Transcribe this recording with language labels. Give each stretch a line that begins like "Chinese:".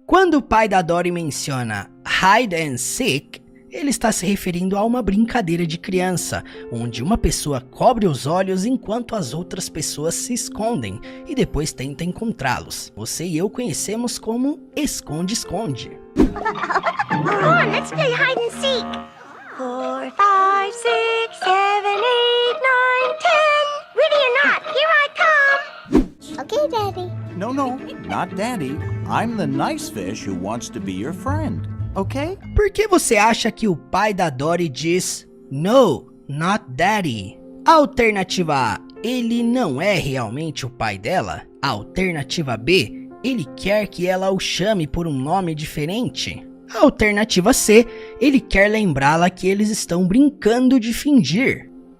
Portuguese: Quando o pai da Dory menciona hide and seek, Ele está se referindo a uma brincadeira de criança, onde uma pessoa cobre os olhos enquanto as outras pessoas se escondem e depois tenta encontrá-los. Você e eu conhecemos como esconde-esconde.
English: Come on, let's play hide and seek. 4, 5, 6, 7, 8, 9, 10. Ready or not, here I come. Okay, Daddy. No, not Daddy. I'm the nice fish who wants to be your friend. Okay?
Portuguese: Por que você acha que o pai da Dory diz
English: No, not Daddy?
Portuguese: Alternativa A, ele não é realmente o pai dela? Alternativa B, ele quer que ela o chame por um nome diferente? Alternativa C, ele quer lembrá-la que eles estão brincando de fingir.